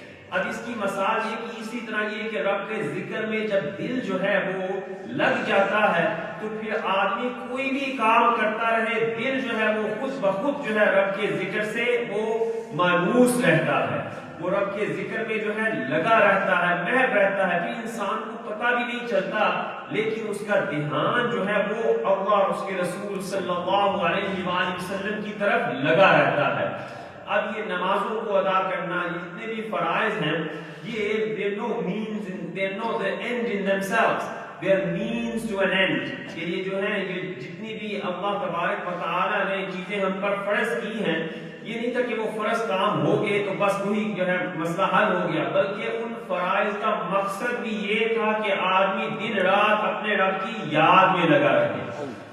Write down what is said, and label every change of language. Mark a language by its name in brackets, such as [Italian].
[Urdu] اب اس کی مثال یہ کہ اسی طرح یہ کہ رب کے ذکر میں جب دل جو ہے وہ لگ جاتا ہے تو پھر آدمی کوئی بھی کام کرتا رہے، دل جو ہے وہ خود بخود جو ہے رب کے ذکر سے وہ مانوس رہتا ہے، وہ رب کے ذکر میں جو ہے لگا رہتا ہے، محو رہتا ہے. پھر انسان کو پتہ بھی نہیں چلتا لیکن اس کا دھیان جو ہے وہ اللہ اور اس کے رسول صلی اللہ علیہ وآلہ وسلم کی طرف لگا رہتا ہے. اب یہ نمازوں کو ادا کرنا، یہ جتنے بھی فرائض ہیں، یہ [English] they no means they know the end in themselves, they are means to an end. [Urdu] کہ یہ جو ہے یہ جتنی بھی اللہ تبارک و تعالی نے چیزیں ہم پر فرض کی ہیں، یہ نہیں تھا کہ وہ فرض کام ہو گئے تو بس وہی جو ہے مسئلہ حل ہو گیا، بلکہ ان فرائض کا مقصد بھی یہ تھا کہ آدمی دن رات اپنے رب کی یاد میں لگا رہے.